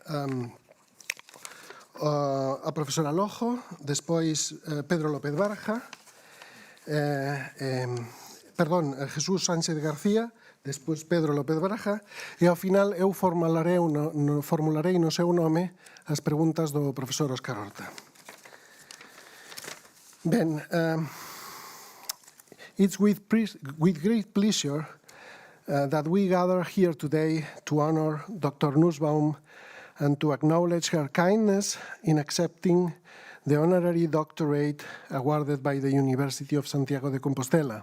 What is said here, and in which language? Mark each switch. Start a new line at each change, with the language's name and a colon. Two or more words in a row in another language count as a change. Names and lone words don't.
Galician: a profesora Lojo, despois Pedro López Barja, Jesús Sánchez García, despois Pedro López Barja, e ao final eu formularei no seu nome as preguntas do profesor Óscar Horta. Ben,
English: it's with great pleasure that we gather here today to honor Dr. Nussbaum and to acknowledge her kindness in accepting the honorary doctorate awarded by the University of Santiago de Compostela.